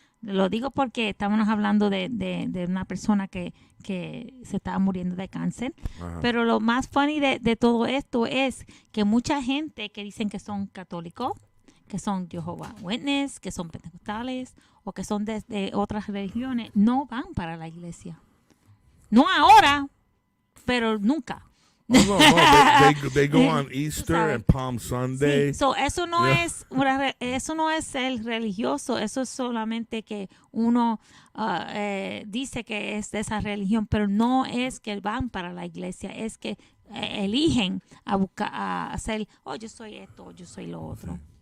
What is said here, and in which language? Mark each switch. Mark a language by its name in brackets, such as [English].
[Spanish] Lo digo porque estábamos hablando de una persona que se estaba muriendo de cáncer. Ajá. Pero lo más funny de todo esto es que mucha gente que dicen que son católicos, que son Jehovah's Witness, que son pentecostales o que son de otras religiones, no van para la iglesia. No ahora, pero nunca. [English] Oh, no. They go on Easter and Palm Sunday. [Spanish] Sí. So, eso no [English] Yeah. [Spanish] eso no es ser religioso, eso es solamente que uno dice que es de esa religión, pero no es que van para la iglesia, es que eligen a buscar, a hacer, yo soy esto, yo soy lo otro.